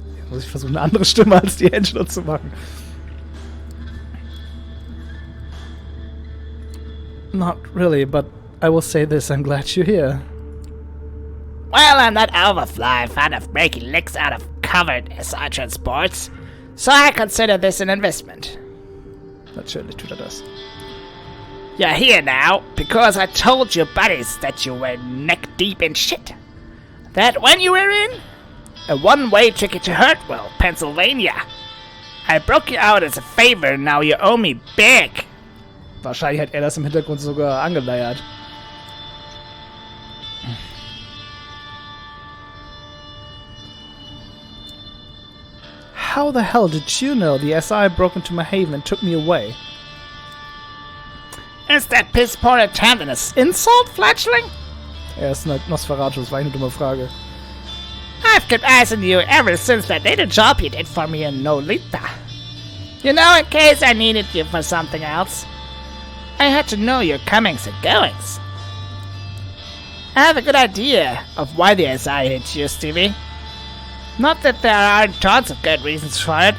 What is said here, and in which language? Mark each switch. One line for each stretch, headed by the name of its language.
German: Muss ich versuchen, eine andere Stimme als die Angela zu machen.
English: Not really, but I will say this, I'm glad you're here. Well, I'm not overfly fan of making licks out of covered SI transports, so I consider this an investment.
German: Natürlich tut er das.
English: You're here now because I told your buddies that you were neck deep in shit. That when you were in a one-way ticket to Hurtwell, Pennsylvania. I broke you out as a favor, now you owe me big.
German: Wahrscheinlich hat er das im Hintergrund sogar angeleiert.
English: How the hell did you know the SI broke into my haven and took me away? Is that piss-poor attempt an insult, Fletchling?
German: Er ist ein Nosferatu, das war eine dumme Frage.
English: I've kept eyes on you ever since that little job you did for me in Nolita. You know, in case I needed you for something else. I had to know your comings and goings. I have a good idea of why the SI hit you, Stevie. Not that there aren't tons of good reasons for it.